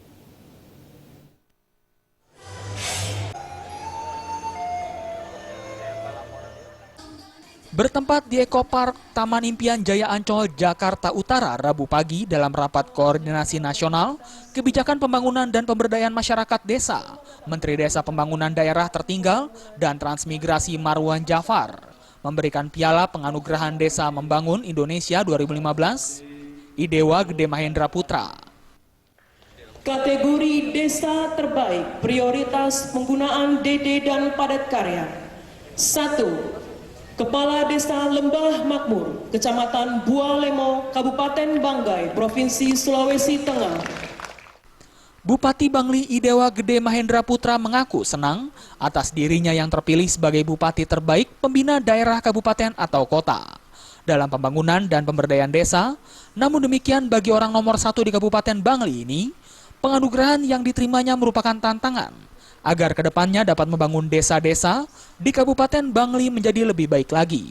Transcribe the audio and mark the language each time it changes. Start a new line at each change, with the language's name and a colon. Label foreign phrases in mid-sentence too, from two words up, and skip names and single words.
Indonesian: Bertempat di Ekopark Taman Impian Jaya Ancol, Jakarta Utara, Rabu pagi dalam rapat koordinasi nasional kebijakan pembangunan dan pemberdayaan masyarakat desa, Menteri Desa Pembangunan Daerah Tertinggal dan Transmigrasi Marwan Jafar memberikan piala penganugerahan Desa Membangun Indonesia 2015 Idewa Gede Mahendra Putra. Kategori Desa Terbaik Prioritas Penggunaan DD dan Padat Karya. 1. Kepala Desa Lembah Makmur, Kecamatan Bualemo, Kabupaten Banggai, Provinsi Sulawesi Tengah. Bupati Bangli Idewa Gede Mahendra Putra mengaku senang atas dirinya yang terpilih sebagai Bupati Terbaik Pembina Daerah Kabupaten atau Kota dalam pembangunan dan pemberdayaan desa. Namun demikian, bagi orang nomor 1 di Kabupaten Bangli ini, penganugerahan yang diterimanya merupakan tantangan agar kedepannya dapat membangun desa-desa di Kabupaten Bangli menjadi lebih baik lagi.